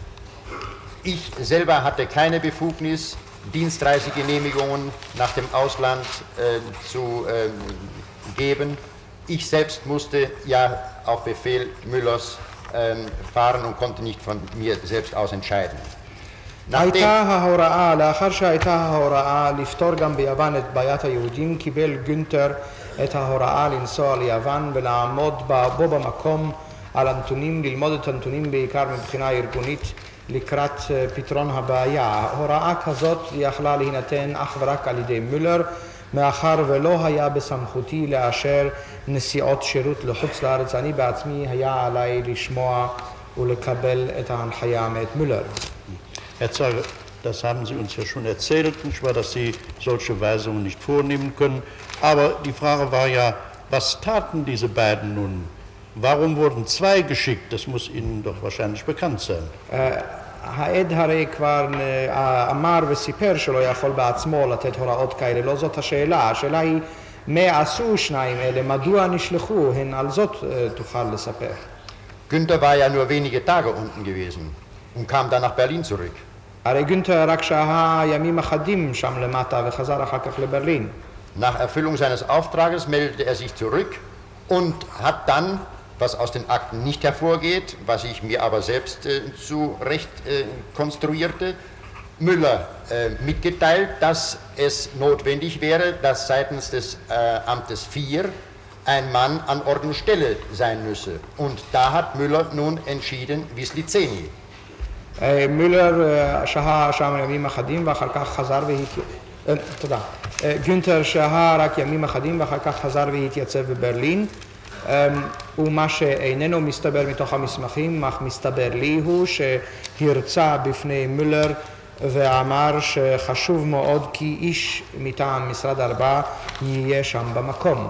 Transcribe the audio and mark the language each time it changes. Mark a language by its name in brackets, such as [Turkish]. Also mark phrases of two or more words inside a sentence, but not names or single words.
[German] Ich selber hatte keine Befugnis, Dienstreisegenehmigungen nach dem Ausland zu geben. Ich selbst musste ja auf Befehl Müllers fahren und konnte nicht von mir selbst aus entscheiden. [Hebrew] הייתה ההוראה, לאחר שהייתה ההוראה לפתור גם ביוון את בעיית היהודים, קיבל גונטר את ההוראה לנסוע ליוון ולעמוד בו במקום על הנתונים, ללמוד את הנתונים בעיקר מבחינה ארגונית לקראת פתרון הבעיה. הוראה כזאת יכלה להינתן אך ורק על ידי מולר, מאחר ולא היה בסמכותי לאשר נסיעות שירות לחוץ לארץ. אני בעצמי היה עליי לשמוע ולקבל את ההנחיה מאת מולר. [German] Herr Zar, das haben Sie uns ja schon erzählt, nicht wahr, dass Sie solche Weisungen nicht vornehmen können. Aber die Frage war ja, was taten diese beiden nun? Warum wurden zwei geschickt? Das muss Ihnen doch wahrscheinlich bekannt sein. [Hebrew] העד הרי כבר אמר וסיפר שלא יכול בעצמו לתת הוראות כאלה, לא זאת השאלה. השאלה היא, מה עשו שניים אלה, מדוע נשלחו, הן על זאת תוכל לספר. [German] Günther war ja nur wenige Tage unten gewesen und kam dann nach Berlin zurück. [Hebrew] הרי גונטר רק שהה ימים אחדים שם למטה וחזר אחר כך לברלין. [German] Nach Erfüllung seines Auftrages meldete er sich zurück und hat dann, was aus den Akten nicht hervorgeht, was ich mir aber selbst zurecht konstruierte, Müller mitgeteilt, dass es notwendig wäre, dass seitens des Amtes 4 ein Mann an Ort und Stelle sein müsse. Und da hat Müller nun entschieden, Wisliceni. [Hebrew] מולר שהה שם ימים אחדים ואחר כך חזר תודה. גונטר שהה רק ימים אחדים ואחר כך חזר והתייצב בברלין. ומה שאיננו מסתבר מתוך המסמכים, אך מסתבר לי הוא שהרצה בפני מולר ואמר שחשוב מאוד כי איש מטעם משרד 4 יהיה שם במקום.